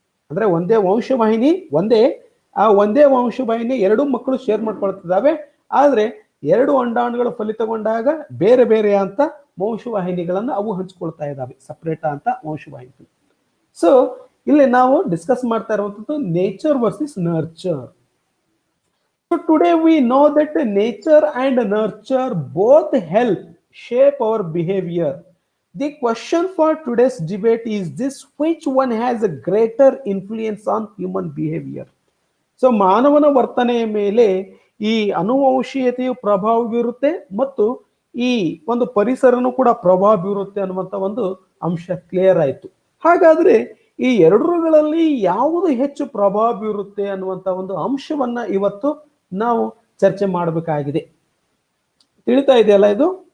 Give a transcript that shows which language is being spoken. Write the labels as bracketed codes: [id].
[kn] ಅಂದ್ರೆ ಒಂದೇ ವಂಶವಾಹಿನಿ ಒಂದೇ ವಂಶವಾಹಿನಿ ಎರಡು ಮಕ್ಕಳು ಶೇರ್ ಮಾಡ್ಕೊಳ್ತಿದ್ದಾವೆ. ಆದ್ರೆ ಎರಡು ಅಂಡಾಣುಗಳು ಫಲಿತಗೊಂಡಾಗ ಬೇರೆ ಬೇರೆ ಅಂತ ವಂಶವಾಹಿನಿಗಳನ್ನ ಅವು ಹಂಚ್ಕೊಳ್ತಾ ಇದ್ದಾವೆ, ಸಪರೇಟ್ ಅಂತ ವಂಶವಾಹಿನಿಗಳು. ಸೊ ಇಲ್ಲಿ ನಾವು ಡಿಸ್ಕಸ್ ಮಾಡ್ತಾ ಇರುವಂತದ್ದು nature versus nurture. [en] So today we know that nature and nurture both help shape our behavior. The question for today's debate is this: which one has a greater influence on human behavior? [kn] So ಮಾನವನ ವರ್ತನೆಯ ಮೇಲೆ ಈ ಅನುವಂಶೀಯತೆಯು ಪ್ರಭಾವ ಬೀರುತ್ತೆ ಮತ್ತು ಈ ಒಂದು ಪರಿಸರನೂ ಕೂಡ ಪ್ರಭಾವ ಬೀರುತ್ತೆ ಅನ್ನುವಂತ ಒಂದು ಅಂಶ ಕ್ಲಿಯರ್ ಆಯ್ತು. ಹಾಗಾದ್ರೆ ಈ ಎರಡರುಗಳಲ್ಲಿ ಯಾವುದು ಹೆಚ್ಚು ಪ್ರಭಾವ ಬೀರುತ್ತೆ ಅನ್ನುವಂತ ಒಂದು ಅಂಶವನ್ನ ಇವತ್ತು ನಾವು ಚರ್ಚೆ ಮಾಡಬೇಕಾಗಿದೆ. ತಿಳಿತಾ ಇದೆಯಲ್ಲ ಇದು?